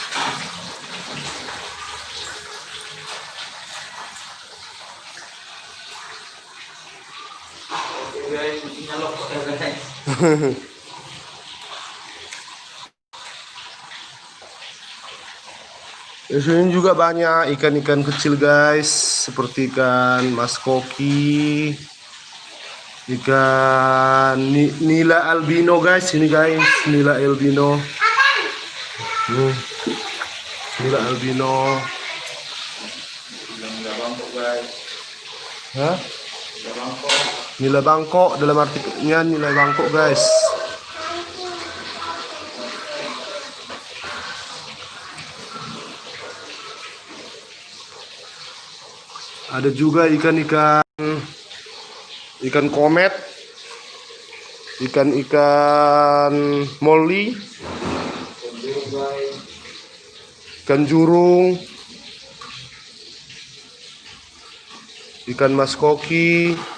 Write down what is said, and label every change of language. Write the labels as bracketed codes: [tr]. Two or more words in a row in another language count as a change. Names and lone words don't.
[id] Guys, nyalok guys. Di sini juga banyak ikan-ikan kecil guys, seperti ikan mas koki, ikan nila albino guys, ini guys, nila albino. Nila albino. Nila bangkok guys. Hah? Nila bangkok. Nila bangkok dalam artinya nila bangkok guys. Ada juga ikan-ikan komet, ikan molly, ikan jurung, ikan mas koki.